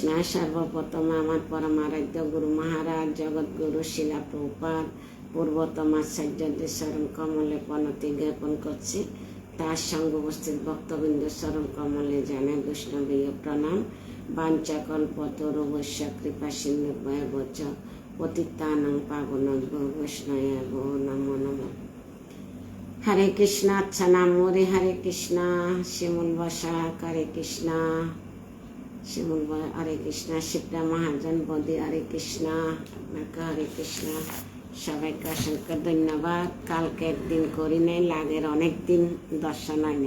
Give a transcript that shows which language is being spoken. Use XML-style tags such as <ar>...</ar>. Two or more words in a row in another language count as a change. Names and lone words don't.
<bn>সর্বপ্রথম আমার পরমারাধ্য গুরু মহারাজ জগৎগুরু শিলা প্রভুপাদ পূর্বতম আচার্যদের চরণ কমলে প্রণতি জ্ঞাপন করছি। তার সঙ্গে উপস্থিত ভক্তবৃন্দ চরণ কমলে জানাই বৈষ্ণবীয় প্রণাম।</bn> <sa>বাঞ্ছাকল্পতরুভ্যশ্চ কৃপা সিন্ধুভ্যেব পতিতানাং পাবনেভ্যো বৈষ্ণবেভ্যো নমো নমঃ।</sa> <bn>হরে কৃষ্ণ। আচ্ছা, নাম হরি। হরে কৃষ্ণ। শিমুল বসাক। হরে কৃষ্ণ। শিমুল হরে কৃষ্ণ। শিবরা মহাজন বদি। হরে কৃষ্ণ। আপনাকে হরে কৃষ্ণ। সবাইকে অসংখ্য ধন্যবাদ। কালকে একদিন করি নাই, লাগের অনেক দিন দর্শন হয়নি।</bn>